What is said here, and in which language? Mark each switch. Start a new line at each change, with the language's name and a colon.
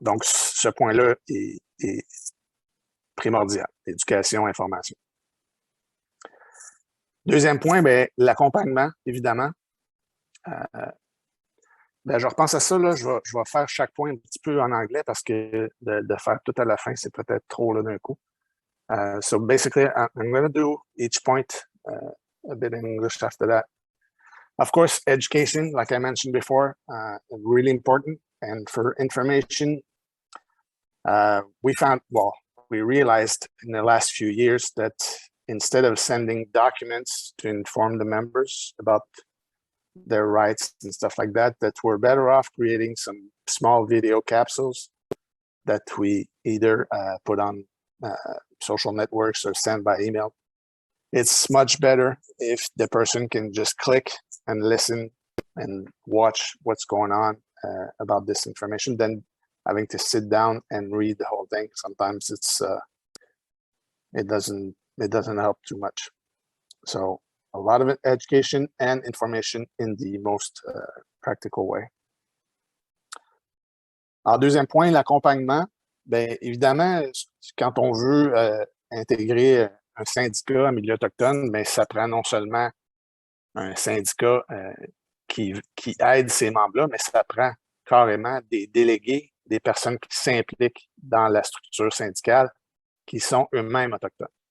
French: Donc, ce point-là est primordial, éducation, information. Deuxième point, l'accompagnement, évidemment. Je repense à ça, là, je vais faire chaque point un petit peu en anglais parce que de faire tout à la fin, c'est peut-être trop d'un coup.
English: So basically, I'm going to do each point a bit in English after that. Of course, education, like I mentioned before, really important. And for information, we realized in the last few years that instead of sending documents to inform the members about their rights and stuff like that, that we're better off creating some small video capsules that we either put on social networks or send by email. It's much better if the person can just click and listen and watch what's going on about this information than having to sit down and read the whole thing. Sometimes it doesn't help too much. So a lot of education and information in the most practical way.
French: Alors, deuxième point, l'accompagnement. Bien, évidemment, quand on veut intégrer un syndicat en milieu autochtone, bien, ça prend non seulement un syndicat qui aide ces membres-là, mais ça prend carrément des délégués, des personnes qui s'impliquent dans la structure syndicale, qui sont eux-mêmes autochtones.